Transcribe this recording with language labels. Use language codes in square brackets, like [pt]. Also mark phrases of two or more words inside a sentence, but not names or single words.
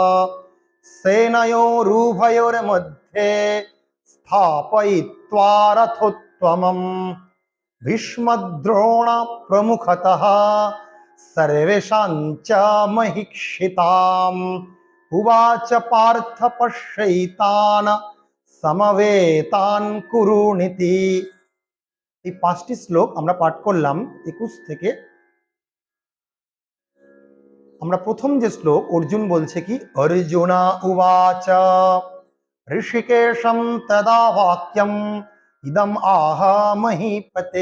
[sa] सेनयोरुभयोर्मध्ये स्थापयित्वा रथोत्तमम् भीष्मद्रोण प्रमुखतः सर्वेषां च महीक्षिताम् उवाच पार्थ पश्यैतान् समवेतान् कुरुनिति। [bn] এই 5টি শ্লোক আমরা পাঠ করলাম 21 থেকে। আমরা প্রথম যে শ্লোক, অর্জুন বলছে কি, [sa] অর্জুনা উবাচ ঋষিকেশম তদা বাক্যম ইদম আহ মহীপতে।